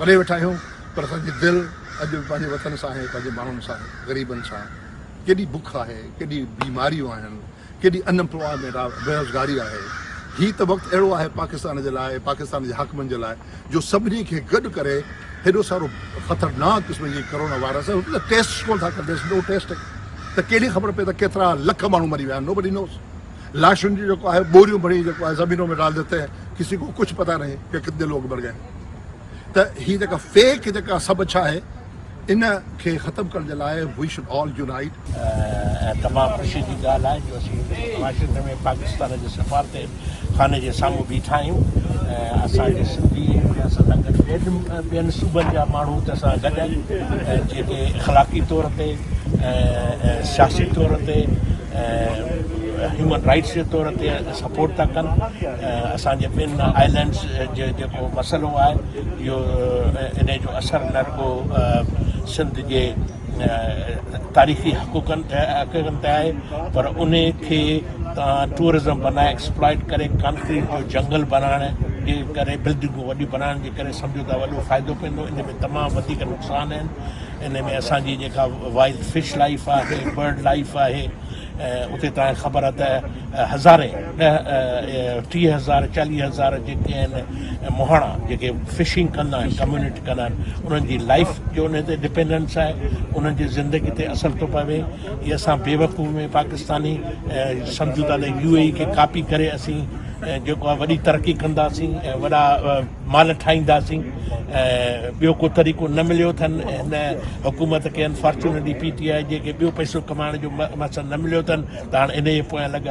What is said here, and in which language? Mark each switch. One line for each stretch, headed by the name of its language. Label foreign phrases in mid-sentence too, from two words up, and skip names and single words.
Sindhi: परे वेठा आहियूं पर असांजी दिलि अॼु पंहिंजे वतन सां आहे पंहिंजे माण्हुनि सां ग़रीबनि सां केॾी बुख आहे केॾी बीमारियूं आहिनि केॾी अनएम्प्लॉयमेंट आहे बेरोज़गारी आहे हीउ त वक़्तु अहिड़ो आहे पाकिस्तान जे लाइ पाकिस्तान जे हाकमनि जे लाइ जो सभिनी खे गॾु करे हेॾो सारो ख़तरनाक क़िस्म जी
English: corona virus
Sindhi: आहे त टेस्ट कोन था कंदसि
English: no test
Sindhi: त केॾी ख़बर पए त केतिरा लख माण्हू मरी विया आहिनि
English: nobody knows
Sindhi: लाशुनि जी जेको आहे बोरियूं भरी जेको आहे
Urdu: زمینوں میں ڈال دیتے ہیں کسی کو کچھ پتا نہیں کہ کتنے لوگ مر گئے
Sindhi: त हीअ जेका फेक जेका सभु छा आहे इन खे ख़तमु करण जे लाइ
English: we should all unite
Sindhi: तमामु ख़ुशी जी ॻाल्हि आहे जो असीं वाशिंगटन में पाकिस्तान जे सफ़ारत खाने जे साम्हूं बीठा आहियूं असांजे सिंधी असां सां गॾु ॿियनि सूबनि जा माण्हू त असां गॾु आहिनि जेके इख़लाक़ी तौर ते सियासी तौर ते
English: human rights
Sindhi: जे तौर ते सपोर्ट था कनि असांजे ॿिनि आइलैंड्स जो जेको मसइलो आहे इहो इन जो असरु न रुॻो सिंध जे तारीख़ी हक़ूक़नि ते आहे पर उन खे तव्हां टूरिज़म बनाए एक्सप्लॉइट करे कंक्रीट जो जंगल बनाइण जे करे बिल्डिंगूं वॾियूं बनाइण जे करे सम्झो था वॾो फ़ाइदो पवंदो इन में तमामु वधीक नुक़सान आहिनि इन में असांजी जेका
English: wild fish life
Sindhi: आहे
English: bird life
Sindhi: आहे उते तव्हांखे ख़बर आहे त हज़ारे 30,000 40,000 जेके आहिनि मोहाणा जेके फिशिंग कंदा आहिनि कम्यूनिटी कंदा आहिनि उन्हनि जी लाइफ जो उन ते डिपेंडेंस आहे उन्हनि जी ज़िंदगी ते असरु थो पवे इहे असां बेवकूफ़ में पाकिस्तानी सम्झूं था त UAE खे कापी करे असीं जेको आहे वॾी तरक़ी कंदासीं ऐं वॾा माल ठाहींदासीं ॿियो को तरीक़ो न मिलियो अथनि हिन हुकूमत खे अनफॉर्चुनेटली PTI जेके ॿियो पैसो कमाइण जो मक़सदु न मिलियो अथनि त हाणे इन जे पोयां लॻा